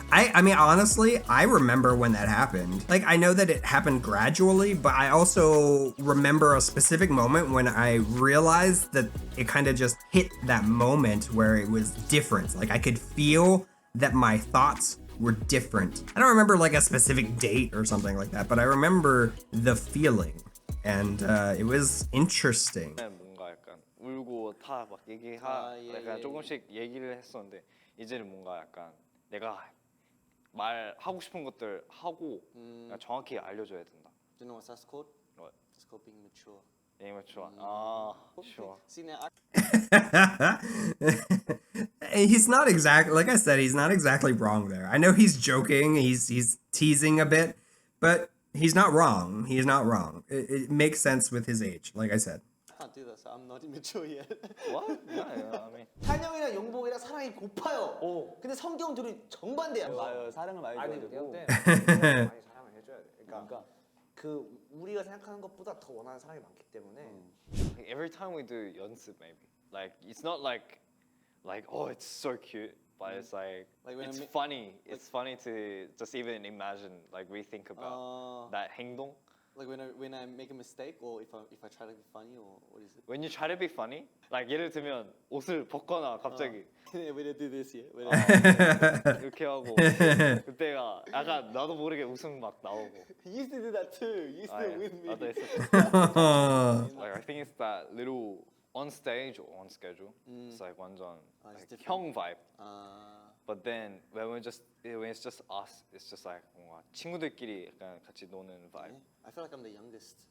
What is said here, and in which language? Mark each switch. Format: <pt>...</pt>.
<en>I mean, honestly, I remember when that happened. Like, I know that it happened gradually, but I also remember a specific moment when I realized that it kind of just hit that moment where it was different. Like, I could feel that my thoughts were different. I don't remember like a specific date or something like that, but I remember the feeling. And it was interesting.</en> <ko>뭔가 약간 울고 다 막 약간 조금씩 얘기를 했었는데 이제는 뭔가 약간 내가 말하고 싶은 것들 하고 정확히 알려줘야 된다.</ko> <en>Do you know what that's called? What? It's called being mature. Being mature. Ah, sure. See now, He's not exactly, like I said, he's not exactly wrong there. I know he's joking, he's teasing a bit, but he's not wrong. He's not wrong. It makes sense with his age, like I said. I can't do that, so I'm not immature yet. What? Yeah, I mean.</en> <ko>찬영이랑 용복이랑 사랑이 고파요. 근데 성경 둘이 정반대야. 맞아요. 사랑을 많이 줘야 되고 많이 사랑을 해줘야 돼. 그러니까 그 우리가 생각하는 것보다 더 원하는 사랑이 많기 때문에.</ko> <en>Like every time we do 연습, maybe like it's not like oh it's so cute, but it's like it's funny. It's funny to just even imagine, like we think about that 행동. Like when I make a mistake, or if I try to be funny, or what is it? When you try to be funny, like</en> <ko>예를 들면 옷을 벗거나 갑자기</ko> <en>When I do this, yeah.</en> <ko>이렇게 하고 그때가 약간 나도 모르게 웃음 막 나오고.</ko> <en>He used to do that too. You used to with me.</en> <ko>나도 했었어.</ko> <en>Like I think it's that little on stage or on schedule. It's like 완전 like 형 vibe. But then when it's just us, it's just like</en> <ko>뭔가 친구들끼리 약간 같이 노는</ko> <en>vibe. I feel like I'm the youngest.</en>